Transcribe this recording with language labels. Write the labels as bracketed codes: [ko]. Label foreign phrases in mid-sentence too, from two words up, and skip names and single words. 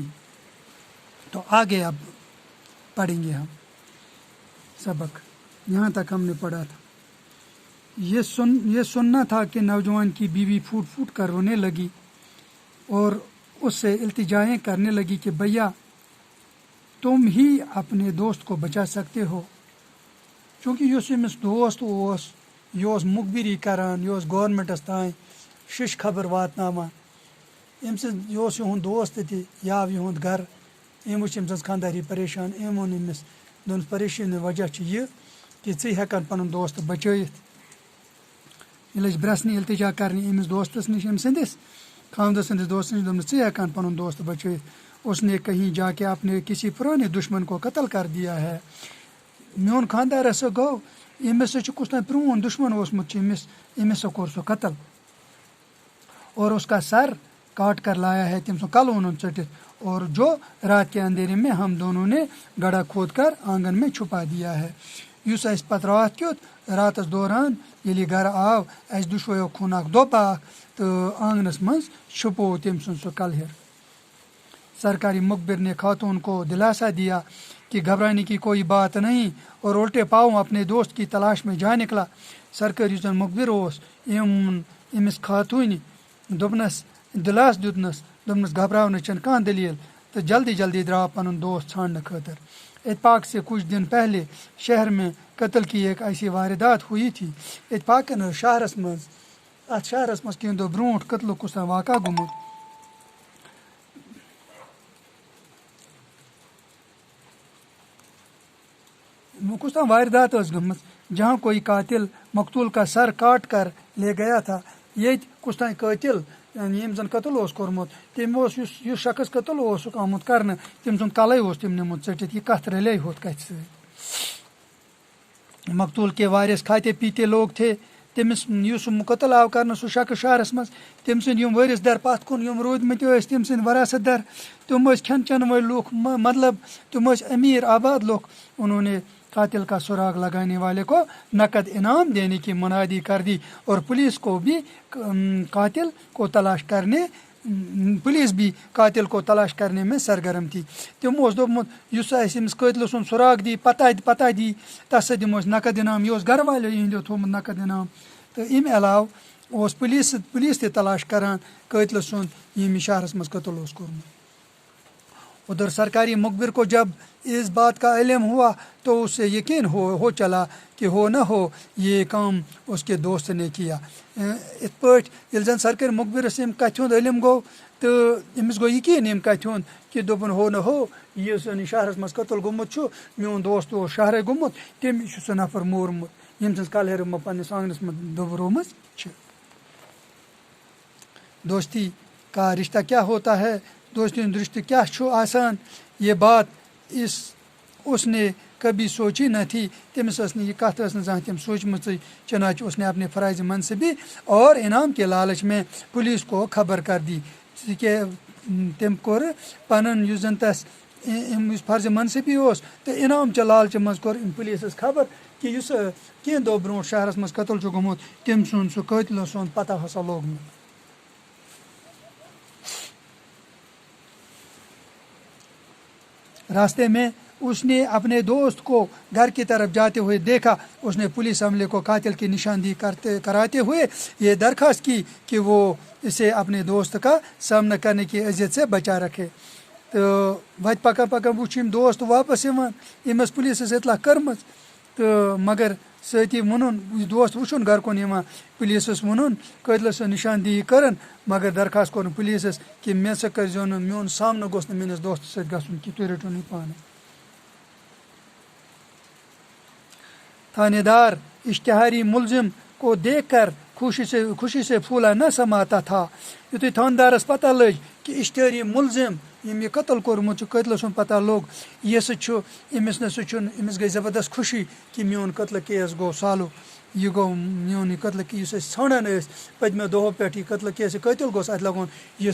[ur] تو آگے اب پڑھیں گے ہم سبق، یہاں تک ہم نے پڑھا تھا۔ یہ سننا تھا کہ نوجوان کی بیوی پھوٹ پھوٹ کر رونے لگی اور اس سے التجائیں کرنے لگی کہ بھیا تم ہی اپنے دوست کو بچا سکتے ہو، چونکہ [ks] یمس دوست یہ مخبری کران، یہ گورنمنٹس تان شش خبر واتناوان، یہ دوست تہ یاو یہند گھر، ام وچ ام سٕنٛز خانداری پریشان، ام ووٚن أمِس دوٚپنس پریشٲنی وجہ چھُ یہِ کہ ژٕ ہٮ۪کان پنُن دوست بچٲیِتھ۔ یہِ لٔج برٛسنہِ التجا کرنہِ أمِس دوستس نش، أمۍ سٕنٛدِس خامدٕ سٕنٛدِس دوستس نش، دوٚپنس ژٕ ہٮ۪کان پنُن دوست بچٲیِتھ، [ur] اس نے کہیں جا کے اپنے کسی پرانے دشمن کو قتل کر دیا ہے۔ [ks] میون خاندار ہسا گوٚو، أمِس سۭتۍ چھُ کُس تام پرٛون دشمن اوسمُت چھُ أمِس ہسا کوٚر سُہ قتل اور اس کا سر کاٹ کر لایا ہے، تٔمۍ سُنٛد کلہٕ اوٚنُن ژٔٹِتھ، [ur] اور جو رات کے اندھیرے میں ہم دونوں نے گڑھا کھود کر آنگن میں چھپا دیا ہے۔ [ks] یُس اَسہِ پتہٕ راتھ کیُتھ راتس دوران ییٚلہِ یہِ گرٕ آو، اَسہِ دۄشوٕیو کھوٚن اکھ دۄپ اکھ تہٕ آنگنس منٛز چھپو تٔمۍ سُنٛد سُہ کلہر۔ [ur] سرکاری مخبر نے خاتون کو دلاسا دیا کہ گھبرانے کی کوئی بات نہیں، اور الٹے پاؤں اپنے دوست کی تلاش میں جا نکلا۔ [ks] سرکاری یُس زن مخبر اوس، أمِس خاتوٗنہِ دوٚپنس دلاس دیُتنس، دوٚپنس گھبراونٕچ چھنہٕ کانٛہہ دلیٖل، تہٕ جلدی جلدی درٛاو پنُن دوست ژھانڈنہٕ خٲطرٕ۔ [ur] اتفاق سے کچھ دن پہلے شہر میں قتل کی ایک ایسی واردات ہوئی تھی۔ [ks] اتفاقن شہرس منٛز کینٛہہ دۄہ برونٛٹھ قتلُک کُس تام واقعہ گوٚمُت۔ کُس تام واردات ٲس گٔمٕژ [ur] جہاں کوئی قاتل مقتول کا سر کاٹ کر لے گیا تھا۔ [ks] ییٚتہِ کُس تام قٲتِل ییٚمۍ زن قتل اوس کوٚرمُت، تٔمۍ اوس یُس شخص قتل اوسُکھ آمُت کرنہٕ، تٔمۍ سُنٛد کلے اوس تٔمۍ نِمُت ژٔٹِتھ۔ یہ کتھ رلے ہُتھ کتھِ سۭتۍ؟ [ur] مقتول کے وارث کھاتے پیتے لوگ تھے۔ [ks] تٔمِس یُس قتل آو کرنہٕ سُہ شخص شہرس منٛز، تٔمۍ سٕنٛدۍ یِم وٲرِث در پتھ کُن یِم روٗدمٕتۍ ٲسۍ تٔمۍ سٕنٛدۍ وراثت در، تِم ٲسۍ کھٮ۪ن چٮ۪ن وٲلۍ لُکھ، مطلب تِم ٲسۍ امیر آباد لُکھ۔ [ur] انہوں نے قاتل کا سراغ لگانے والے کو نقد انعام دینے کی منادی کر دی، اور پولیس بھی قاتل کو تلاش کرنے میں سرگرم تھی۔ [ks] تِمو اوس دوٚپمُت یُس اَسہِ أمِس قٲتلہٕ سُنٛد سراغ دی پتہ دی تس سۭتۍ دِمو أسۍ نقد انعام۔ یہِ اوس گرٕ والیو یِہنٛدیو تھوٚومُت نقد انعام، تہٕ اَمہِ علاوٕ اوس پولیس تہِ تلاش کران قٲتلہٕ سُنٛد ییٚمۍ شہرس منٛز قتل اوس کوٚرمُت۔ [ur] ادھر سرکاری مخبر کو جب اس بات کا علم ہوا تو اس سے یقین ہو چلا کہ ہو نہ ہو یہ کام اس کے دوست نے کیا۔ [ks] ات پٲٹھۍ ییٚلہِ زن سرکٲرۍ مخبرس امہِ کتھِ ہُنٛد علم گوٚو تہٕ أمِس گوٚو یقیٖن امہِ کتھِ ہُنٛد کہ دوٚپُن ہو نہ ہو یُس زن شہرس منٛز قتل گوٚمُت چھُ، میون دوست اوس شہرے گوٚمُت، تٔمۍ چھُ سُہ نفر مورمُت ییٚمۍ سٕنٛز کلہر یِمو پننِس آنگنس منٛز دُبرومٕژ چھِ۔ [ur] دوستی کا رشتہ کیا ہوتا ہے؟ [ks] دوستی ہند رشتہ کیا چھو آسان [ur] یہ بات اس نے کبھی سوچی نہ تھی. [ks] تمس یہ کت زاں تم سوچمت. [ur] چنانچہ اس نے اپنے فرائض منصبی اور انعام کے لالچ میں پولیس کو خبر کر دی کہ [ks] تم کور پن زن تس فرض منصبی تو انعام چہ لالچ مز کور پولیس خبر کہ اس کینٛہہ دۄہ برونٛٹھ شہرس مز قتل گوٚمُت تم سُنٛد سُہ قٲتلو سُنٛد پتہ ہسا لوگمُت. [ur] راستے میں اس نے اپنے دوست کو گھر کی طرف جاتے ہوئے دیکھا. اس نے پولیس عملے کو قاتل کی نشاندہی کراتے ہوئے یہ درخواست کی کہ وہ اسے اپنے دوست کا سامنا کرنے کی اذیت سے بچا رکھے. [ks] تو وتہِ پکان پکان وُچھ دوست واپس یِمس پولیسس اطلاع کٔرمٕژ تو مگر سۭتی ووٚنُن دوست وٕچھُن گھر کُن یِوان پولیسس ووٚنُن قٲتلس سٕنٛز نشاندہی کٔرٕن مگر درخواست کوٚرُن پولیسس کہ مےٚ سا کٔرۍزیو نہٕ میون سامنہٕ گوٚژھ نہٕ میٲنِس دوستس سۭتۍ گژھُن کینٛہہ تُہۍ رٔٹِو یہِ پانے. [ur] تھانے دار اشتہاری ملزم کو دیکھ کر خوشی سے پھولا نہ سماتا تھا. [ks] یُتھُے تھاندارس پتہ لٔج کہ اشتہاری ملزم یم یہ قتل کورمُت چھُ قٲتلہٕ سُنٛد پتہ لوٚگ یہِ سُہ چھُ أمِس نہٕ سُہ چھُنہٕ أمِس گٔے زبردست خوشی کہ میون قتلہٕ کیس گوٚو سالو. یہ گوٚو میون یہ قتلہٕ یُس أسۍ ژھانڈان ٲسۍ پٔتمیو دۄہو پٮ۪ٹھ یہ قتلہٕ کیس یہ قٲتل گوٚژھ اتھ لگُن.